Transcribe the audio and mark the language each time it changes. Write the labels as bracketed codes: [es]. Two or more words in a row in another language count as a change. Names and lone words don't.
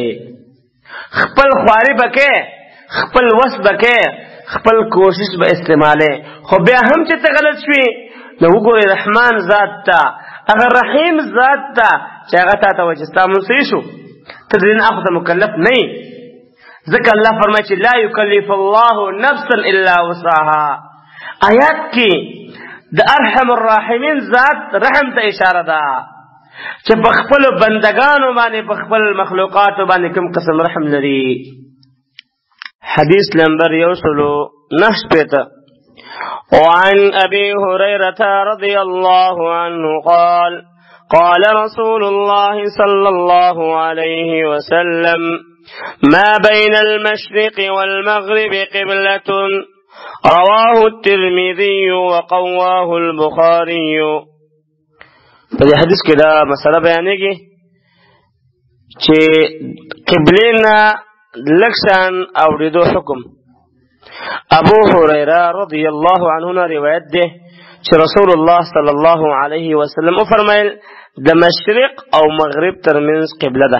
[ps] خپل خواري به کې، خپل وس به کې، خپل کوشش به استعماله، خو بیا هم چې ته غلط شوې نو وګورې رحمان ذات ته، هغه رحیم ذات ته چې هغه تا ته وایي چې ستا مونځ صحیح شو، ته د دې نه اخو ته مکلف نه یې. ځکه الله فرمایي چې [ar] لا یکلف الله نفسا الا وسعها. [ps] آیات کې د ارحم الراحمین ذات رحم ته اشاره ده. چې په خپل بندگانو باندې په خپل مخلوقاتو باندې کوم قسم رحم لري. [ar] حدیث نمبر 109 وعن أبي هريرة رضي الله عنه قال قال رسول الله صلى الله عليه وسلم ما بين المشرق والمغرب قبلة رواه الترمذي وقواه البخاري. [ps] په دې حدیث کې دا مسله بیانېږي چې قبلنا لکشان اوریدو حکم. ابو هريره [ar] رضی الله عنه [ps] روایت ده چې رسول الله [ar] صلی الله علیه وسلم [ps] فرمایل د مشرق او مغرب ترمنځ قبله ده.